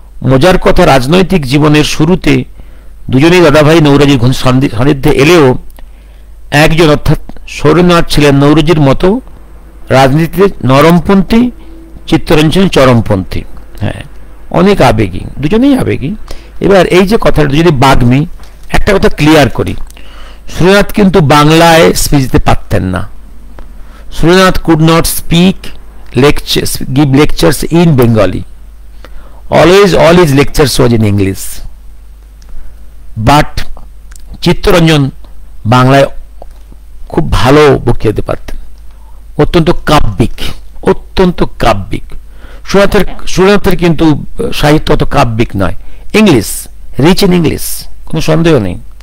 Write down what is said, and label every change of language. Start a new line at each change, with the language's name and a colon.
Bangla: মজার কথা, রাজনৈতিক জীবনের শুরুতে দুজনেই দাদাভাই নৌরজির সান্নিধ্যে এলেও একজন অর্থাৎ সুরেন্দ্রনাথ ছিলেন নৌরজির মতো রাজনীতিতে নরমপন্থী, চিত্তরঞ্জন চরমপন্থী। হ্যাঁ, অনেক আবেগী, দুজনেই আবেগী। এবার এই যে কথাটা যদি বাগ্মী, একটা কথা ক্লিয়ার করি, সুরেন্দ্রনাথ কিন্তু বাংলায় স্পিচ দিতে পারতেন না।
English: Surendranath could not speak lectures, give lectures in Bengali. Always all his lectures was in English.
Bangla: But Chittaranjan বাংলায় খুব ভালো বক্তৃতা দিতে পারতেন, অত্যন্ত কাব্যিক, অত্যন্ত কাব্যিক। সুরেন্দ্রনাথের কিন্তু সাহিত্য অত কাব্যিক নয়, ইংলিশ,
English: rich in English,
Bangla: কোনো সন্দেহ নেই।